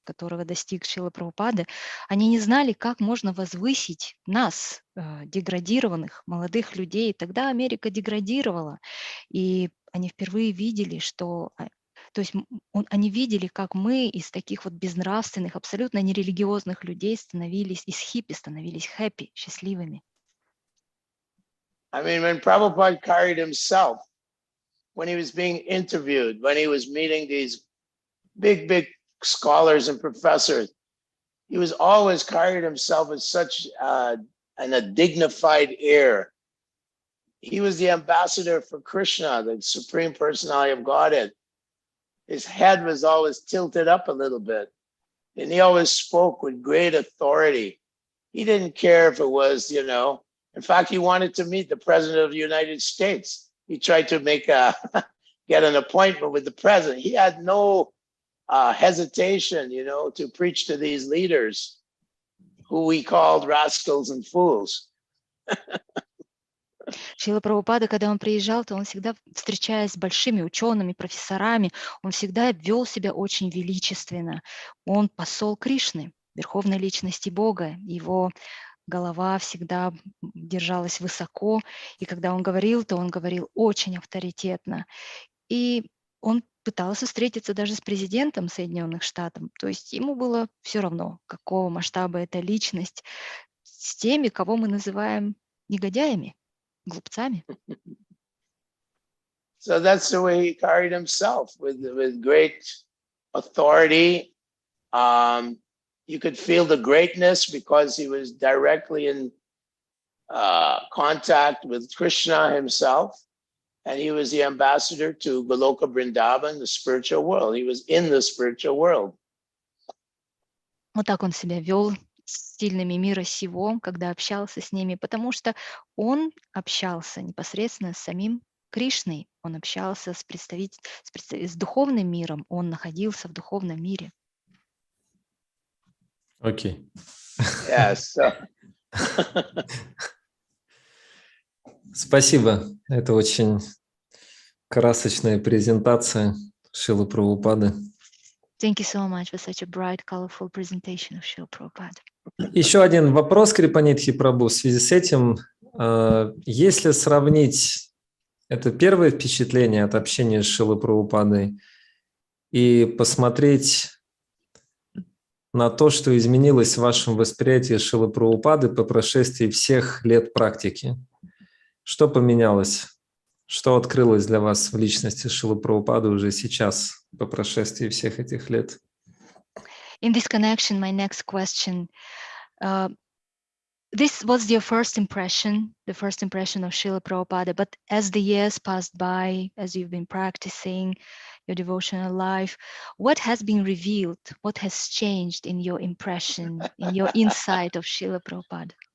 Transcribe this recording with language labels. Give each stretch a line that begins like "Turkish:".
Russian: которого достиг Шрила Прабхупады, они не знали, как можно возвысить нас, деградированных молодых людей. Тогда Америка деградировала, и они впервые видели, что, то есть они видели, как мы из таких вот безнравственных, абсолютно нерелигиозных людей становились, из хиппи становились хэппи, счастливыми.
English: I mean, when Prabhupada carried himself, when he was being interviewed, when he was meeting these big scholars and professors, he was always carried himself with such a dignified air. He was the ambassador for Krishna, the Supreme Personality of Godhead. His head was always tilted up a little bit, and he always spoke with great authority. He didn't care if it was, in fact, he wanted to meet the President of the United States. He tried to get an appointment with the president. He had no hesitation, to preach to these leaders who we called rascals and fools.
Russian: Шрила Прабхупада, когда он приезжал, то он всегда, встречаясь с большими учеными, профессорами, он всегда вел себя очень величественно. Он посол Кришны, верховной личности Бога. Его голова всегда держалась высоко, и когда он говорил, то он говорил очень авторитетно. И он пытался встретиться даже с президентом Соединенных Штатов. То есть ему было все равно, какого масштаба эта личность, с теми, кого мы называем негодяями, глупцами.
English: So that's the way he carried himself, with great authority. You could feel the greatness because he was directly in contact with Krishna himself. And he was the ambassador to Goloka Vrindavan, the spiritual world. He was in the spiritual world.
Russian: Вот так он себя вел с сильными мира сего, когда общался с ними, потому что он общался непосредственно с самим Кришной, он общался с духовным миром, он находился в духовном мире. Окей.
English: Yes.
Russian: Спасибо. Это очень красочная презентация Шрилы Прабхупады.
English: Thank you so much for such a bright, colorful presentation of Srila Prabhupada.
Russian: Еще один вопрос, Крипанидхи Прабhu, в связи с этим. Если сравнить это первое впечатление от общения с Шрилой Прабхупадой и посмотреть на то, что изменилось в вашем восприятии Шрилы Прабхупады по прошествии всех лет практики, что поменялось? Что открылось для вас в личности Шрилы Прабхупады уже сейчас, по прошествии всех этих лет?
English: In this connection, my next question, this was your first impression, the first impression of Srila Prabhupada, but as the years passed by, as you've been practicing your devotional life, what has been revealed? What has changed in your impression, in your insight of Srila Prabhupada?